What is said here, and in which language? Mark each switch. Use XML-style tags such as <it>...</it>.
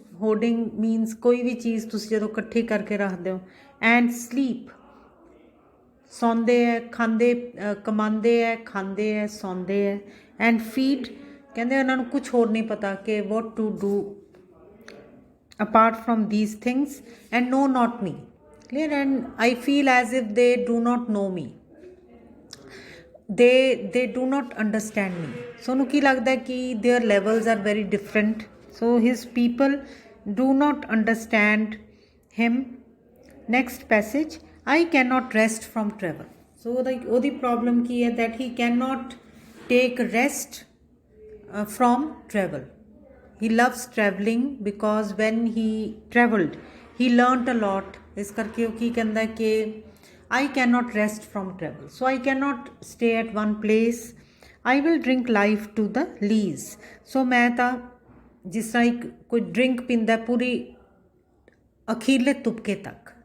<en>Hoarding means</en> <pa>ਕੋਈ ਵੀ ਚੀਜ਼ ਤੁਸੀਂ ਜਦੋਂ ਇਕੱਠੀ ਕਰਕੇ ਰੱਖਦੇ ਹੋ.</pa> <en>And sleep,</en> <pa>ਸੌਂਦੇ ਹੈ, ਖਾਂਦੇ ਕਮਾਉਂਦੇ ਹੈ, ਖਾਂਦੇ ਹੈ, ਸੌਂਦੇ ਹੈ.</pa> <en>And feed,</en> <pa>ਕਹਿੰਦੇ ਉਹਨਾਂ ਨੂੰ ਕੁਛ ਹੋਰ ਨਹੀਂ ਪਤਾ ਕਿ</pa> <en>what to do apart from these things. And know not me. Clear? And I feel as if they do not know me. They do not understand me. So</en> <pa>ਉਹਨੂੰ ਕੀ ਲੱਗਦਾ ਕਿ</pa> <en>their levels are very different. So his people do not understand him. Next passage, I cannot rest from travel. So</en> <pa>ਉਹਦੀ</pa> <en>problem</en> <pa>ਕੀ ਹੈ</pa> <en>that he cannot take rest from travel. He loves traveling because when he travelled he learnt a lot.</en> <pa>ਇਸ ਕਰਕੇ ਉਹ ਕੀ ਕਹਿੰਦਾ ਕਿ</pa> <en>I cannot rest from travel. So I cannot stay at one place. I will drink life to the lees.</en> <pa>So ਮੈਂ ਤਾਂ ਜਿਸ ਤਰ੍ਹਾਂ ਇੱਕ ਕੋਈ ਡਰਿੰਕ ਪੀਂਦਾ ਪੂਰੀ ਅਖੀਰਲੇ ਤੁਪਕੇ ਤੱਕ.</pa>